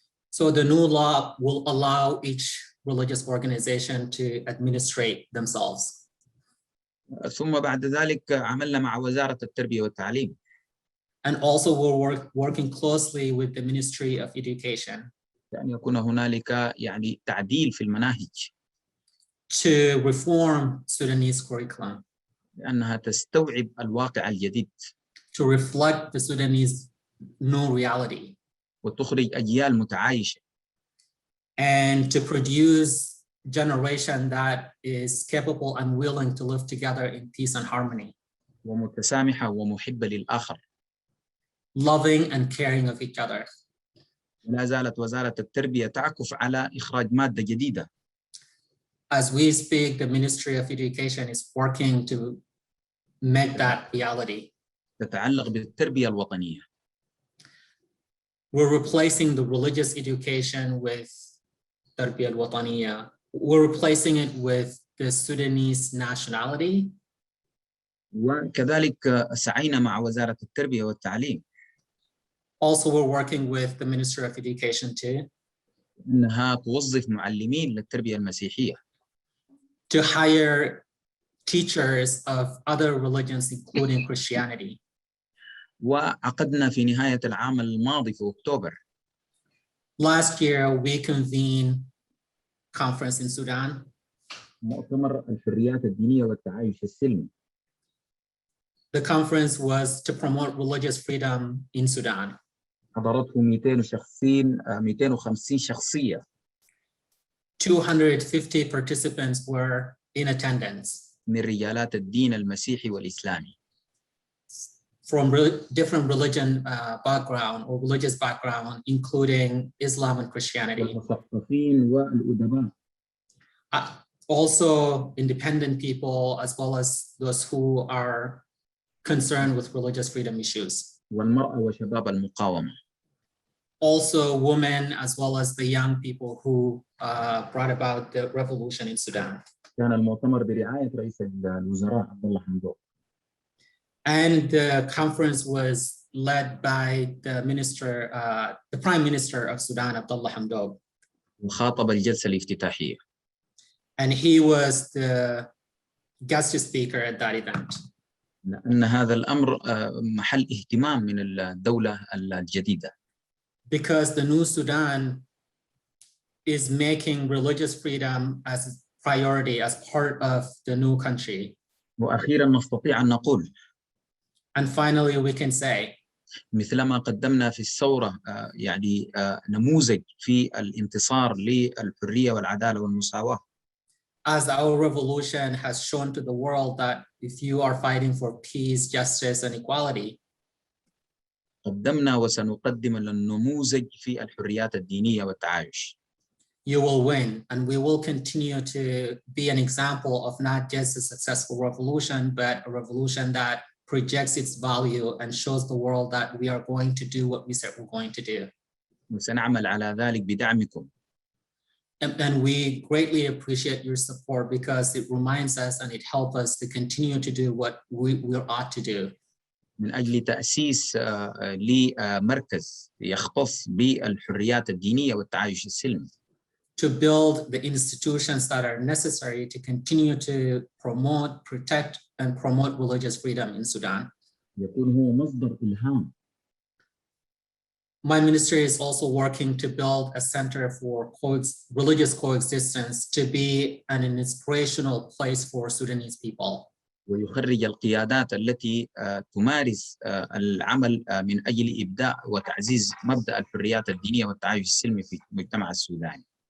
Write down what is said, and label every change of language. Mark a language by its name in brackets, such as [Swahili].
[English] So the new law will allow each religious organization to administrate themselves. [Arabic] ثم بعد ذلك عملنا مع وزارة التربية والتعليم. [English] And also we're working closely with the Ministry of Education. [Arabic] يعني يكون هنالك يعني تعديل في المناهج. [English] To reform Sudanese curriculum. [Arabic] لأنها تستوعب الواقع الجديد. [English] To reflect the Sudanese new reality. [Arabic] وتخرج أجيال متعايشة. [English] And to produce generation that is capable and willing to live together in peace and harmony. [Arabic] ومتسامحة ومحبة للآخر. [English] Loving and caring of each other. [Arabic] ولا زالت وزارة التربية تعكف على إخراج مادة جديدة. [English] As we speak, the Ministry of Education is working to make that reality. [Arabic] تتعلق بالتربية الوطنية. [English] We're replacing the religious education with Tarbiyah al-Wataniya. We're replacing it with the Sudanese nationality. [Arabic] وكذلك سعينا مع وزارة التربية والتعليم. [English] Also, we're working with the Ministry of Education too. [Arabic] إنها توظف معلمين للتربية المسيحية. [English] To hire teachers of other religions, including Christianity. [Arabic] وعقدنا في نهاية العام الماضي في أكتوبر. [English] Last year, we convened conference in Sudan. [Arabic] مؤتمر الحريات الدينية والتعايش السلمي. [English] The conference was to promote religious freedom in Sudan. [Arabic] حضرته 250 شخصية. [English] 250 participants were in attendance. [Arabic] من رجالات الدين المسيحي والإسلامي. [English] From different religion background or religious background, including Islam and Christianity. [Arabic] والمثقفين والأدباء. [English] Also independent people, as well as those who are concerned with religious freedom issues. [Arabic] والمرأة وشباب المقاومة. [English] Also women, as well as the young people who brought about the revolution in Sudan. [Arabic] كان المؤتمر برعاية رئيس الوزراء عبد الله حمدوك. [English] And the conference was led by the minister, the Prime Minister of Sudan, Abdullah Hamdok. [Arabic] وخاطب الجلسة الافتتاحية. [English] And he was the guest speaker at that event. [Arabic] لأن هذا الأمر محل اهتمام من الدولة الجديدة. [English] Because the new Sudan is making religious freedom as a priority, as part of the new country. [Arabic] وأخيرا نستطيع أن نقول. [English] And finally, we can say. [Arabic] مثلما قدمنا في الثورة يعني نموذج في الانتصار للحرية والعدالة والمساواة. [English] As our revolution has shown to the world that if you are fighting for peace, justice, and equality, [Arabic] قدمنا وسنقدم النموذج في الحريات الدينية والتعايش. [English] You will win, and we will continue to be an example of not just a successful revolution, but a revolution that projects its value and shows the world that we are going to do what we said we're going to do. [Arabic] وسنعمل على ذلك بدعمكم. [English] And we greatly appreciate your support because it reminds us and it helps us to continue to do what we ought to do. [Arabic] من أجل تأسيس لمركز يختص بالحريات الدينية والتعايش السلمي. [English] To build the institutions that are necessary to continue to promote, protect, and promote religious freedom in Sudan. [Arabic] يكون هو مصدر إلهام. [English] My ministry is also working to build a center for religious coexistence to be an inspirational place for Sudanese people. [Arabic] ويخرج القيادات التي تمارس العمل من أجل إبداء وتعزيز مبدأ الحريات الدينية والتعايش السلمي في المجتمع السوداني.